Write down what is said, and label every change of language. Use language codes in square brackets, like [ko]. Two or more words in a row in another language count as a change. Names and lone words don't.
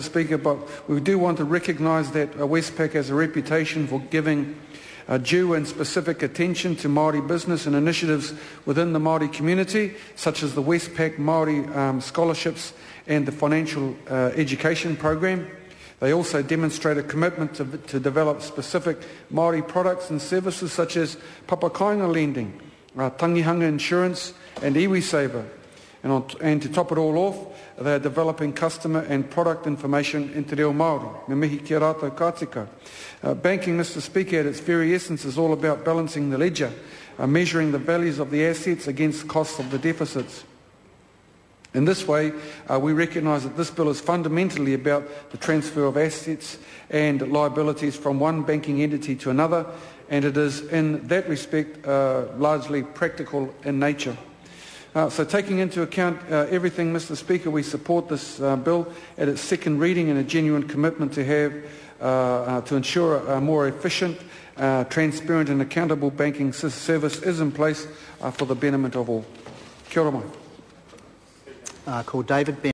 [en] Speaker, but we do want to recognise that Westpac has a reputation for giving due and specific attention to Māori business and initiatives within the Māori community, such as the Westpac Māori scholarships and the financial education program. They also demonstrate a commitment to develop specific Māori products and services such as papakainga lending, tangihanga insurance and iwi saver. And to top it all off, they are developing customer and product information into [mi] reo Māori. Me mihi ki a rātou kātika. [en] Banking, Mr. Speaker, at its very essence is all about balancing the ledger, measuring the values of the assets against costs of the deficits. In this way, we recognise that this bill is fundamentally about the transfer of assets and liabilities from one banking entity to another, and it is in that respect largely practical in nature. So taking into account everything, Mr. Speaker, we support this bill at its second reading, and a genuine commitment to have to ensure a more efficient, transparent and accountable banking service is in place for the betterment of all. [mi] Kia ora mai. [en] Call David Ben.